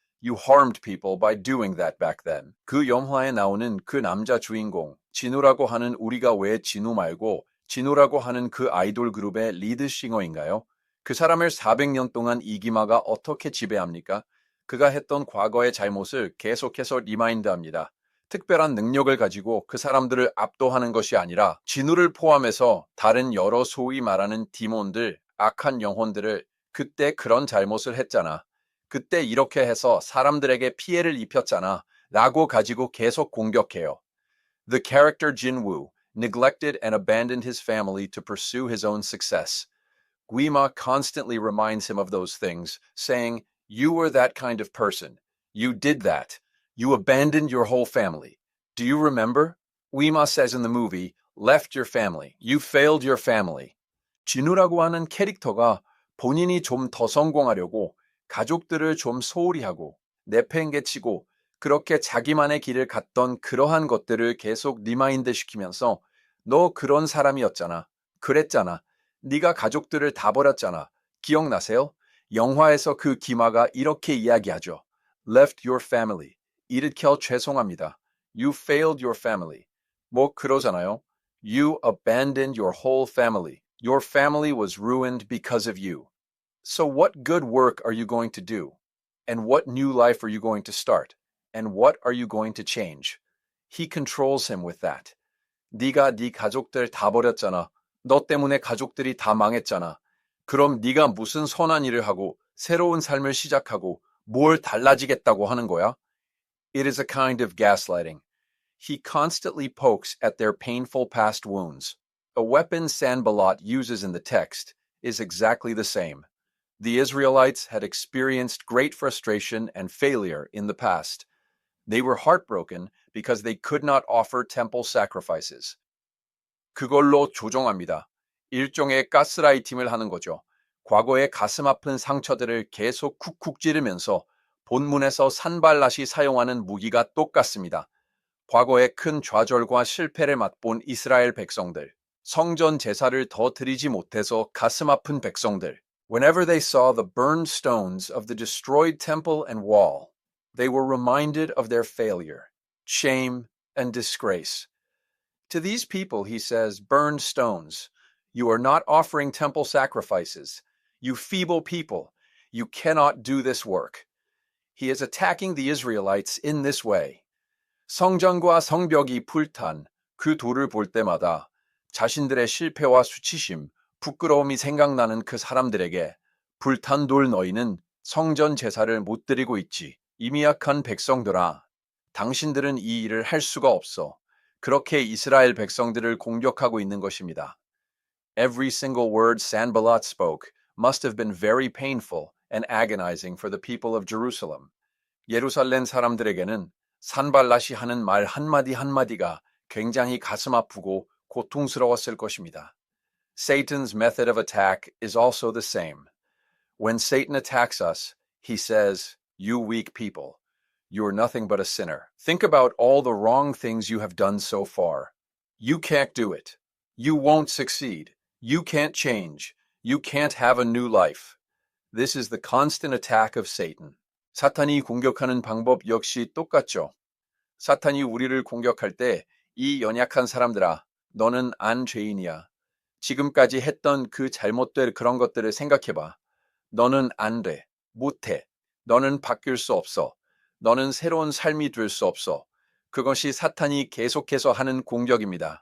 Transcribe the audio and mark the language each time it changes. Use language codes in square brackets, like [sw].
[en] You harmed people by doing that back then. [ko] 그 영화에 나오는 그 남자 주인공, 진우라고 하는 우리가 왜 진우 말고 진우라고 하는 그 아이돌 그룹의 리드싱어인가요? 그 사람을 400년 동안 이기마가 어떻게 지배합니까? 그가 했던 과거의 잘못을 계속해서 리마인드합니다. 특별한 능력을 가지고 그 사람들을 압도하는 것이 아니라 진우를 포함해서 다른 여러 소위 말하는 디몬들, 악한 영혼들을 그때 그런 잘못을 했잖아. 그때 이렇게 해서 사람들에게 피해를 입혔잖아. 라고 가지고 계속 공격해요. [en] The character Jinwoo neglected and abandoned his family to pursue his own success. Guima constantly reminds him of those things, saying, "You were that kind of person. You did that. You abandoned your whole family. Do you remember?" Guima says in the movie, "Left your family. You failed your family." [ko] 진우라고 하는 캐릭터가 본인이 좀 더 성공하려고 가족들을 좀 소홀히 하고 내팽개치고 그렇게 자기만의 길을 갔던 그러한 것들을 계속 리마인드 시키면서 너 그런 사람이었잖아. 그랬잖아. 네가 가족들을 다 버렸잖아. 기억나세요? 영화에서 그 기마가 이렇게 이야기하죠. [en] Left your family. [ko] 일으켜 죄송합니다. [en] You failed your family. [ko] 뭐 그러잖아요. [en] You abandoned your whole family. Your family was ruined because of you. So what good work are you going to do? And what new life are you going to start? And what are you going to change? He controls him with that. [ko] 네가 네 가족들 다 버렸잖아. 너 때문에 가족들이 다 망했잖아. 그럼 네가 무슨 선한 일을 하고 새로운 삶을 시작하고 뭘 달라지겠다고 하는 거야? [en] It is a kind of gaslighting. He constantly pokes at their painful past wounds. A weapon Sanballat uses in the text is exactly the same. The Israelites had experienced great frustration and failure in the past. They were heartbroken because they could not offer temple sacrifices. [ko] 그걸로 조종합니다. 일종의 가스라이팅을 하는 거죠. 과거의 가슴 아픈 상처들을 계속 쿡쿡 찌르면서 본문에서 산발랏이 사용하는 무기가 똑같습니다. 과거의 큰 좌절과 실패를 맛본 이스라엘 백성들, 성전 제사를 더 드리지 못해서 가슴 아픈 백성들. [en] Whenever they saw the burned stones of the destroyed temple and wall, they were reminded of their failure, shame, and disgrace. To these people, he says, burned stones. You are not offering temple sacrifices. You feeble people, you cannot do this work. He is attacking the Israelites in this way. [ko] 성전과 성벽이 불탄 그 돌을 볼 때마다 자신들의 실패와 수치심, 부끄러움이 생각나는 그 사람들에게 불탄 돌 너희는 성전 제사를 못 드리고 있지. 이미 약한 백성들아, 당신들은 이 일을 할 수가 없어. 그렇게 이스라엘 백성들을 공격하고 있는 것입니다. [en] Every single word Sanballat spoke must have been very painful and agonizing for the people of Jerusalem. [ko] 예루살렘 사람들에게는 산발랏이 하는 말 한마디 한마디가 굉장히 가슴 아프고 고통스러웠을 것입니다. [en] Satan's method of attack is also the same. When Satan attacks us, he says, "You weak people, you're nothing but a sinner. Think about all the wrong things you have done so far. You can't do it. You won't succeed. You can't change. You can't have a new life." This is the constant attack of Satan. [ko] 사탄이 공격하는 방법 역시 똑같죠. 사탄이 우리를 공격할 때 이 연약한 사람들아, 너는 안 죄인이야. 지금까지 했던 그 잘못될 그런 것들을 생각해봐. 너는 안 돼. 못해. 너는 바뀔 수 없어. 너는 새로운 삶이 될 수 없어. 그것이 사탄이 계속해서 하는 공격입니다.